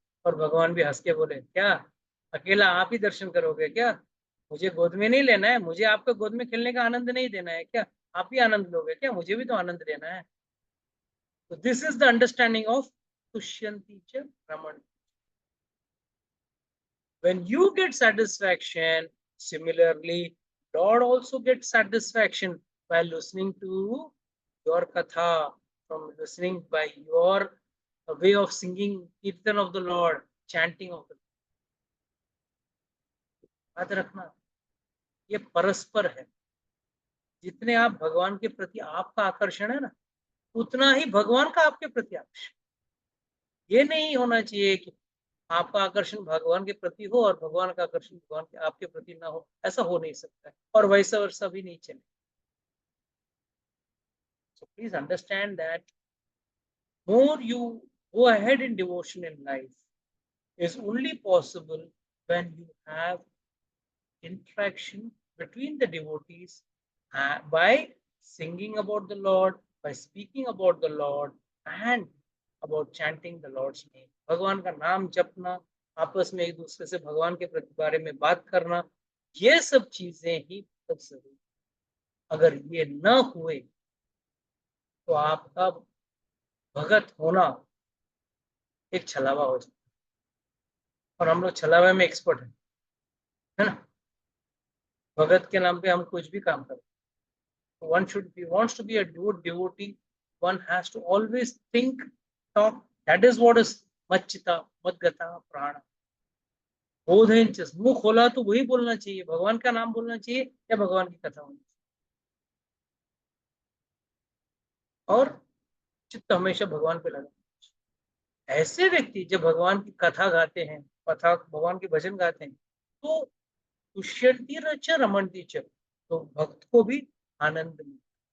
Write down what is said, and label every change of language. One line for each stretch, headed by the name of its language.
Hindi: और भगवान भी हंस के बोले क्या अकेला आप ही दर्शन करोगे क्या, मुझे गोद में नहीं लेना है, मुझे आपका गोद में खेलने का आनंद नहीं देना है क्या, आप ही आनंद लोगे क्या, मुझे भी तो आनंद लेना है।
English: तो this is the understanding of
Sanskrit: तुष्यंती च रमण।
English: When you get satisfaction, similarly Lord also gets satisfaction by listening to your katha, from listening by your way of singing kirtan of the Lord, chanting of the Lord.
Hindi: याद रखना ये परस्पर है। जितने आप भगवान के प्रति आपका आकर्षण है ना, उतना ही भगवान का आपके प्रति आकर्षण। ये नहीं होना चाहिए कि आपका आकर्षण भगवान के प्रति हो और भगवान का आकर्षण भगवान के आपके प्रति ना हो, ऐसा हो नहीं सकता है, और वैसा वैसा भी नहीं चले।
English: So please understand that more you go ahead in devotion in life is only possible when you have interaction between the devotees by singing about the Lord, by speaking about the Lord, and about chanting the Lord's name.
Hindi: भगवान का नाम जपना, आपस में एक दूसरे से भगवान के प्रति बारे में बात करना, ये सब चीजें ही बहुत जरूरी। अगर ये न हुए तो आपका भगत होना एक छलावा हो जाए, और हम लोग छलावे में एक्सपर्ट है ना। भगत के नाम पे हम कुछ भी काम करें।
English: One should be wants to be a good devotee. One has to always think, talk. That is what is
Sanskrit: मच्चिता मद्गता प्राण।
Hindi: बोधेंच, मुंह खोला तो वही बोलना चाहिए, भगवान का नाम बोलना चाहिए या भगवान की कथा होनी चाहिए। और चित्त हमेशा भगवान पे लगा। ऐसे व्यक्ति जब भगवान की कथा गाते हैं, कथा भगवान के भजन गाते हैं, तो
Sanskrit: तुष्यंती रच रमणती च,
Hindi: तो भक्त को भी आनंद मिलता।